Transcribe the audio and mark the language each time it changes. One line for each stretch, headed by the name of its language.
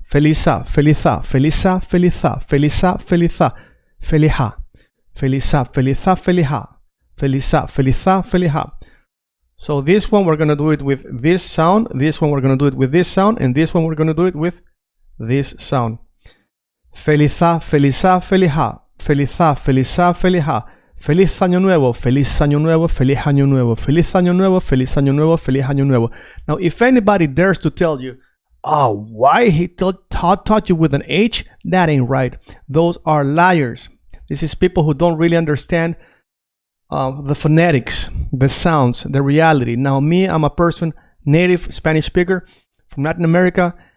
English: Feliza, feliza, feliza, feliza, feliza, feliza, felija, feliza, feliza, felija, feliza, feliza, felija. So this one we're going to do it with this sound, this one we're going to do it with this sound, and this one we're going to do it with this sound. Feliza, feliza, felija, feliza, feliza, felija.
Spanish: Feliz Año Nuevo, Feliz Año Nuevo, Feliz Año Nuevo, Feliz Año Nuevo, Feliz Año Nuevo, Feliz Año Nuevo.
English: Now, if anybody dares to tell you, oh, why he taught you with an H, that ain't right. Those are liars. This is people who don't really understand the phonetics, the sounds, the reality. Now, me, I'm a person, native Spanish speaker from Latin America.